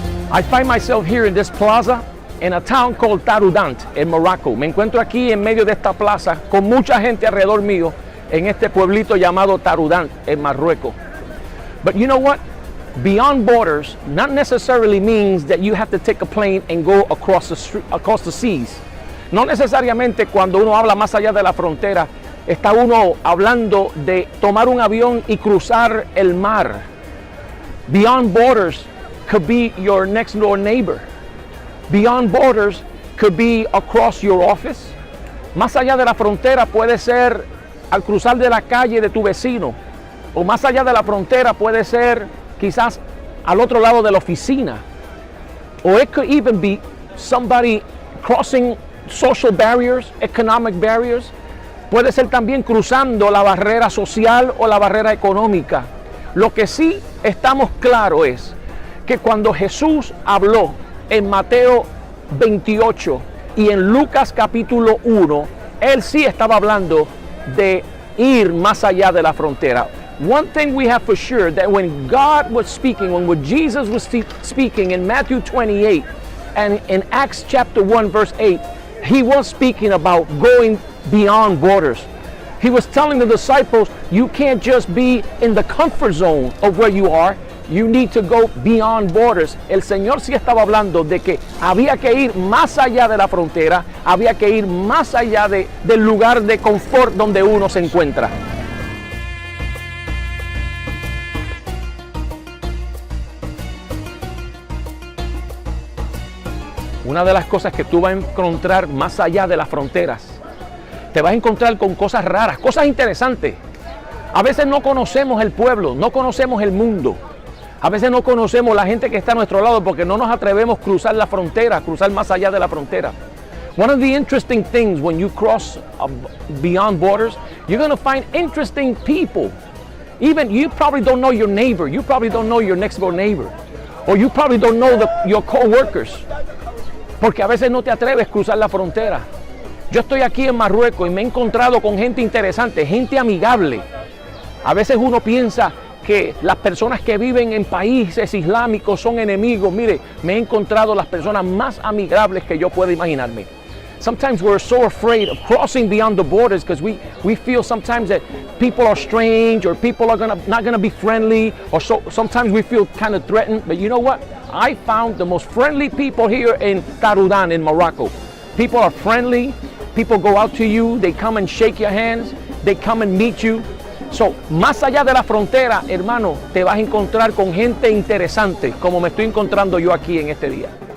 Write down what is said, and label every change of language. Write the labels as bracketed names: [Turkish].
[English] I find myself here in this plaza in a town called Taroudant, en Morocco. [Spanish] Me encuentro aquí en medio de esta plaza con mucha gente alrededor mío en este pueblito llamado Taroudant, en Marruecos. [English] But you know what? Beyond borders not necessarily means that you have to take a plane and go across the seas. [Spanish] No necesariamente cuando uno habla más allá de la frontera, está uno hablando de tomar un avión y cruzar el mar. [English] Beyond borders could be your next door neighbor. Beyond borders could be across your office. [Spanish] Más allá de la frontera puede ser al cruzar de la calle de tu vecino. O más allá de la frontera puede ser quizás al otro lado de la oficina. [English] Or it could even be somebody crossing social barriers, economic barriers. [Spanish] Puede ser también cruzando la barrera social o la barrera económica. Lo que sí estamos claros es que cuando Jesús habló en Mateo 28 y en Lucas capítulo 1, Él sí estaba hablando de ir más allá de la frontera. [English] One thing we have for sure, that when God was speaking, when Jesus was speaking in Matthew 28 and in Acts chapter 1 verse 8, He was speaking about going beyond borders. He was telling the disciples, you can't just be in the comfort zone of where you are. You need to go beyond borders. [Spanish] El Señor sí estaba hablando de que había que ir más allá de la frontera, había que ir más allá del lugar de confort donde uno se encuentra. Una de las cosas que tú vas a encontrar más allá de las fronteras, te vas a encontrar con cosas raras, cosas interesantes. A veces no conocemos el pueblo, no conocemos el mundo. A veces no conocemos la gente que está a nuestro lado porque no nos atrevemos a cruzar la frontera, cruzar más allá de la frontera. [English] One of the interesting things when you cross beyond borders, you're going to find interesting people. Even you probably don't know your neighbor, you probably don't know your next door neighbor, or you probably don't know your co-workers. [Spanish] Porque a veces no te atreves a cruzar la frontera. Yo estoy aquí en Marruecos y me he encontrado con gente interesante, gente amigable. A veces uno piensa que las personas que viven en países islámicos son enemigos. Mire, me he encontrado las personas más amigables que yo pueda imaginarme. [English] Sometimes we're so afraid of crossing beyond the borders because we feel sometimes that people are strange or people are not gonna be friendly, or so sometimes we feel kind of threatened. But you know what? I found the most friendly people here in Taroudant in Morocco. People are friendly, people go out to you, they come and shake your hands, they come and meet you. [Spanish] So, más allá de la frontera, hermano, te vas a encontrar con gente interesante, como me estoy encontrando yo aquí en este día.